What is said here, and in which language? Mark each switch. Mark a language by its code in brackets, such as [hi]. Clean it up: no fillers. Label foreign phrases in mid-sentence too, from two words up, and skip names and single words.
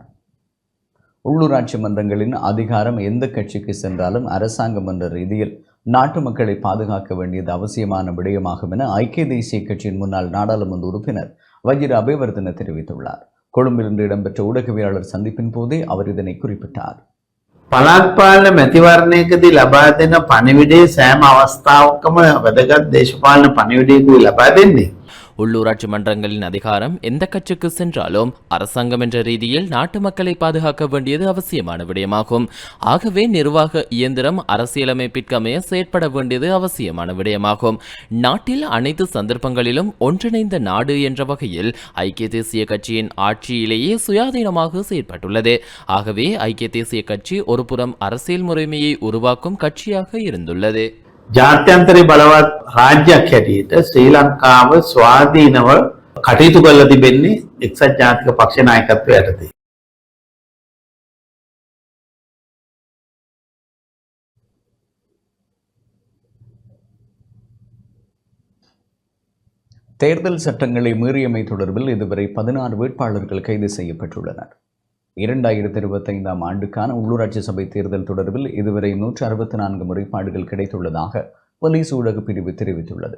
[ta] உள்ளூராட்சி மன்றங்களின் அதிகாரம் எந்த கட்சிக்கு சென்றாலும் அரசாங்கம் என்ற ரீதியில் நாட்டு மக்களை பாதுகாக்க வேண்டியது அவசியமான விடயமாகும் என ஐக்கிய தேசிய கட்சியின் முன்னாள் நாடாளுமன்ற உறுப்பினர் வஜிர அபயவர்த்தன தெரிவித்துள்ளார். கொழும்பில் இன்று இடம்பெற்ற ஊடகவியலாளர் சந்திப்பின் போதே அவர் இதனை குறிப்பிட்டார். [si] පළාත් පාලන මැතිවරණයකදී ලබා දෙන පණිවිඩයේ සෑම අවස්ථාවකම වැදගත් දේශපාලන පණිවිඩයකුයි ලබා දෙන්නේ. [ta] உள்ளூராட்சி மன்றங்களின் அதிகாரம் எந்த கட்சிக்கு சென்றாலும் அரசாங்கம் என்ற ரீதியில் நாட்டு மக்களை பாதுகாக்க வேண்டியது அவசியமான விடயமாகும். ஆகவே நிர்வாக இயந்திரம் அரசியலமைப்பிற்கமைய செயற்பட வேண்டியது அவசியமான விடயமாகும். நாட்டில் அனைத்து சந்தர்ப்பங்களிலும் ஒன்றிணைந்த நாடு என்ற வகையில் ஐக்கிய தேசிய கட்சியின் ஆட்சியிலேயே சுயாதீனமாக செயற்பட்டுள்ளது. ஆகவே ஐக்கிய தேசிய கட்சி ஒருபுறம் அரசியல் முறைமையை உருவாக்கும் கட்சியாக இருந்துள்ளது. [si] ජාත්‍යන්තරයේ බලවත් රාජ්‍යයක් හැටියට ශ්‍රී ලංකාව ස්වාධීනව කටයුතු කරලා තිබෙන්නේ එක්සත් ජාතික පක්ෂ නායකත්වය යටතේ. [ta] தேர்தல் சட்டங்களை மீறியமை தொடர்பில் இதுவரை 16 வேட்பாளர்கள் கைது செய்யப்பட்டுள்ளனர். 2025 ஆண்டுக்கான உள்ளூராட்சி சபை தேர்தல் தொடர்பில் இதுவரை 164 முறைப்பாடுகள் கிடைத்துள்ளதாக போலீஸ் ஊடக பிரிவு தெரிவித்துள்ளது.